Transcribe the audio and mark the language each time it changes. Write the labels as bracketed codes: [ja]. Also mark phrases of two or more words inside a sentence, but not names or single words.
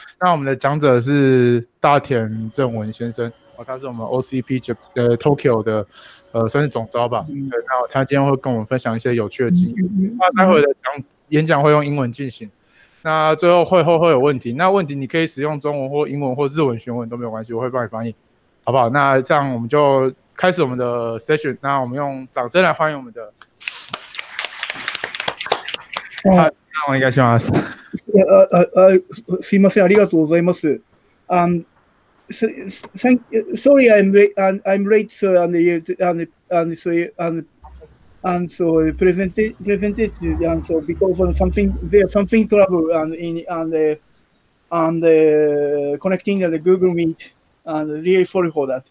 [zh] 那我们的讲者是大田正文先生哦，他是我们 OCP Tokyo 的算是总招吧。对，那他今天会跟我们分享一些有趣的经验。那待会的演讲会用英文进行。那最后会有问题，那问题你可以使用中文或英文或日文询问都没有关系，我会帮你翻译，好不好？那这样我们就开始我们的 session。那我们用掌声来欢迎我们的。 [ja] お願いします。すいません、ありがとうございます。 [en] Sorry, I'm late, sir, and so presentation, and so because of something trouble and connecting the Google Meet, and really sorry for that.